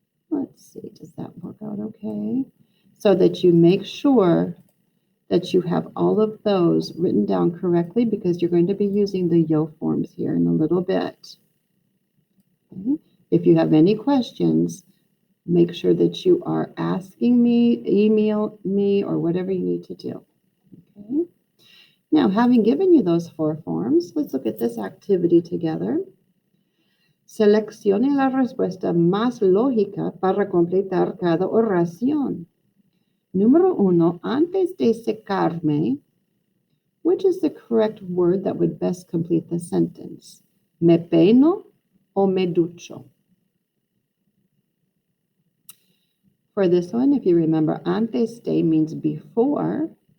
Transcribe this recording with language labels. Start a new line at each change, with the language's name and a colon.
English: Let's see, does that work out okay? So that you make sure that you have all of those written down correctly, because you're going to be using the yo forms here in a little bit. Okay. If you have any questions, make sure that you are asking me, email me, or whatever you need to do. Okay. Now, having given you those four forms, let's look at this activity together.
Spanish: Seleccione la respuesta más lógica para completar cada oración. Número uno, antes de secarme,
English: which is the correct word that would best complete the sentence?
Spanish: Me peino o me ducho?
English: For this one, if you remember, antes de means before.